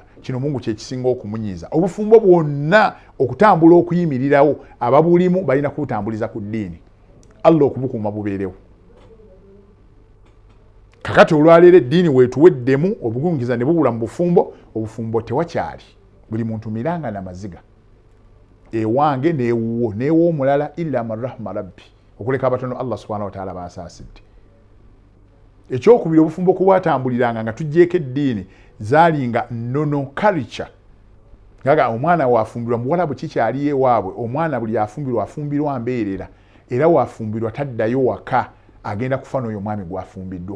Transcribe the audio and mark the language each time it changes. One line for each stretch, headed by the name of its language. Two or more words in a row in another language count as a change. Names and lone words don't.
Ganda: Kino Mungu kye kisinga okumunyiiza. Obufumbo bwonna okutambula okuyimirirawo ababulimu balina kubutambuliza ku ddiini. Allah okubukuuma bubeerewo. Kakati olwaleero eddiini weetuweddemu obugumiikiriza ne bubula mu bufumbo, obufumbo tewakyali. Buli muntu miranga n'amaziga. Ewange n'ewuwo n'ew'omulala
Arabic: إلا من رحم ربي.
Ganda: Okuleka abatono Allah
Arabic: سبحانه وتعالى
Ganda: baasaasidde. Ekyokubiri obufumbo kubwatambuliranga nga tuggyeko eddiini zaalinga nnono culture. Ngaga omwana waafumbirwa muwala bwe kikyali ewaabwe, omwana buli afumbirwa mbeerera, era waafumbirwa taddayo waka agenda kufa n'oyo omwami gwafumbiddwa.